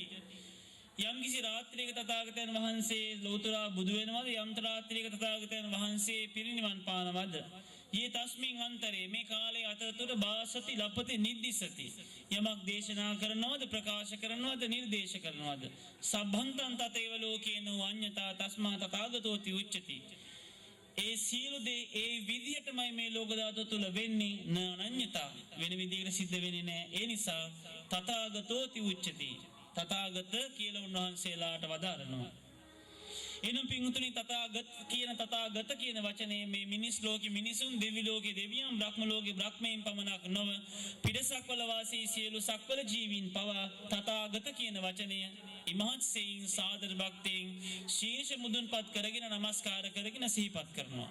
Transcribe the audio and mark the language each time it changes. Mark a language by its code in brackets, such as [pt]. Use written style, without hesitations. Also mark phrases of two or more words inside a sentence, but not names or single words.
[si] යම් කිසි රාත්‍රියක තථාගතයන් වහන්සේ ලෝතුරා බුදු වෙනවද? යම් රාත්‍රියක තථාගතයන් වහන්සේ පිරිනිවන් පානවද? [pi] යේ තස්මින් අන්තරේ [si] මේ කාලයේ අතරතුර [pi] බාසති ලපති නිද්දිසති. [si] යමක් දේශනා කරනවද, ප්‍රකාශ කරනවද, නිර්දේශ කරනවද? [pi] සබ්බන්තං තතේව ලෝකේනෝ අඤ්ඤතා තස්මා තථාගතෝති උච්චති. [si] ඒ සියලු දේ ඒ විදියටමයි මේ ලෝක ධාතුව තුල වෙන්නේ. නඤ්ඤතා වෙන විදියකට සිද්ධ වෙන්නේ නැහැ. ඒ නිසා [pi] තථාගතෝති උච්චති. [si] තථාගත කියලා උන්වහන්සේලාට වදාරනවා. එනම් පින්තුනි, තථාගත කියන වචනේ මේ මිනිස් ලෝකේ මිනිසුන්, දෙවි ලෝකේ දෙවියන්, බ්‍රහ්ම ලෝකේ බ්‍රහ්මයන් පමණක් නොව පිටසක්වල වාසී සියලු සක්වල ජීවීන් පවා තථාගත කියන වචනය ඉමහත් සෙයින් සාදර භක්තියෙන් ශීර්ෂ මුදුන්පත් කරගෙන නමස්කාර කරගෙන සිහිපත් කරනවා.